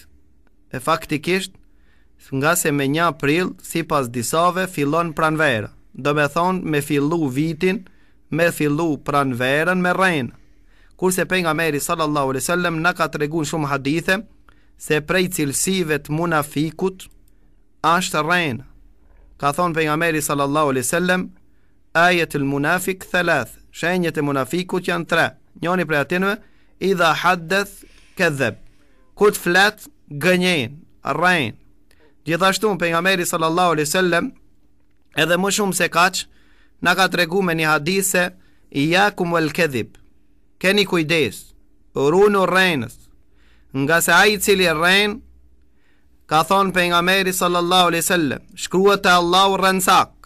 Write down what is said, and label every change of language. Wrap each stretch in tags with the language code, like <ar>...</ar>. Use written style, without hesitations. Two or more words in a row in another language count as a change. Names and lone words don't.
<sq>E faktikisht, nga se me 1 prill, sipas disave, fillon pranvera. Do me thonë me fillu vitin, me fillu pranverën me rrejnë. Kurse pejgamberi</sq> <ar>صلى الله عليه وسلم</ar> <sq>na ka treguar shumë hadithe se prej cilësive të munafikut është rrejnë. Ka thonë pejgamberi</sq> <ar>صلى الله عليه وسلم, آية المنافق</ar> <sq>3, shenjat e munafikut janë 3. Njëri prej atyre,</sq> <ar>إذا حدث كذب,</ar> <sq>kur të flet gënjen, rrejnë. Gjithashtu pejgamberi</sq> <ar>صلى الله عليه وسلم</ar> <sq>edhe më shumë se kaq na ka treguar me një hadith se</sq> <ar>إياكم والكذب,</ar> <sq>keni kujdes, runu rrejnës, nga se ai i cili rren, ka thonë pejgamberi</sq> <ar>صلى الله عليه وسلم,</ar> <sq>shkruhet te Allahu rrensak.</sq>